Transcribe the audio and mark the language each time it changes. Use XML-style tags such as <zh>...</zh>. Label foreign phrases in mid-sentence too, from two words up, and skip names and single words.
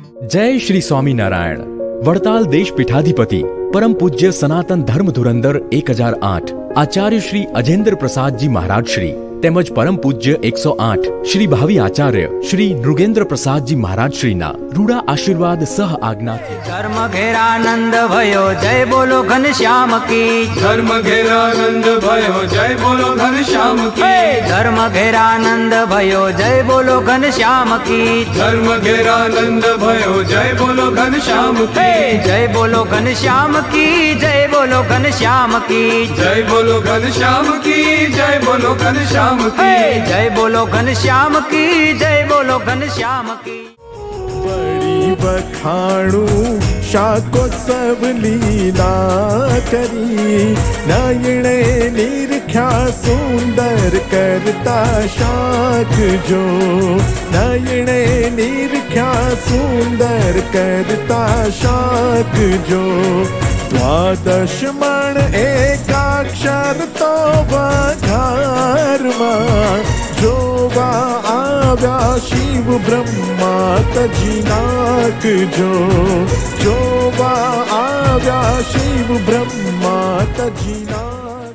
<hi>जय श्री स्वामीनारायण। वड़ताल देश पीठाधिपति परम पूज्य सनातन धर्म धुरंधर 1008 आचार्य श्री अजेंद्र प्रसाद जी महाराज श्री</hi> <gu>તેમજ પરમ પૂજ્ય 108 શ્રી ભાવિ આચાર્ય શ્રી નૃગેન્દ્ર પ્રસાદજી મહારાજ શ્રીના રૂડા આશીર્વાદ સહ આજ્ઞાથી</gu> <hi>धर्म घेरानंद भयो जय बोलो घनश्याम की धर्म घेरानंद भयो जय बोलो घनश्याम की धर्म घेरानंद भयो जय बोलो घनश्याम की धर्म घेरानंद भयो जय बोलो घनश्याम की जय बोलो घनश्याम की जय बोलो घनश्याम की जय बोलो घनश्याम की जय बोलो घनश्याम की जय बोलो घनश्याम की जय बोलो घनश्याम की बड़ी बखाणु शाको सब लीला करी नयणे निरख्या सुंदर करता शाक जो नयणे निरख्या सुंदर करता शाक जो द्वादश मण एकाक्षर तो वघारमा जोवा आव्या शिव ब्रह्मा तजिनाक जो जोवा आव्या शिव ब्रह्मा तजिनाक।</hi>